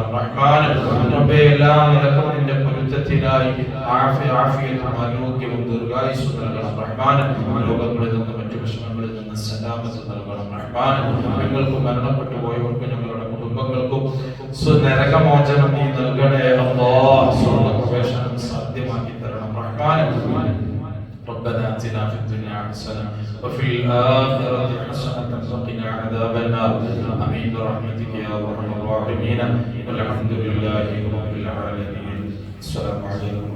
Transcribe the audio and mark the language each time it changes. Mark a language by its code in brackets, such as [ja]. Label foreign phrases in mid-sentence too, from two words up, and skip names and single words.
[ml] റഹ്മാനെ, റബ്ബേ, എല്ലാ നിലക്കും നിന്റെ പൊരുത്തത്തിലായി ആഫിയത്തും ആരോഗ്യവും ദീർഘായുസ്സും നൽകണം. റഹ്മാനെ, രോഗങ്ങളിൽ നിന്ന് മറ്റു വിഷമങ്ങളിൽ നിന്ന് സലാമത്ത് നൽകണം. റഹ്മാനെ, ഞങ്ങൾക്ക് മരണപ്പെട്ടു പോയവർക്ക് ഞങ്ങളുടെ കുടുംബങ്ങൾക്കും നരകമോചനം നീ നൽകണേ. അല്ലാഹ്, സ്വർഗ്ഗപ്രവേശനം സാധ്യമാക്കി തരണം. റഹ്മാനെ, [ar] ربنا آتنا في الدنيا حسنة وفي الآخرة حسنة وقنا عذاب النار. آمين برحمتك يا أرحم الراحمين. والحمد لله رب العالمين. السلام عليكم.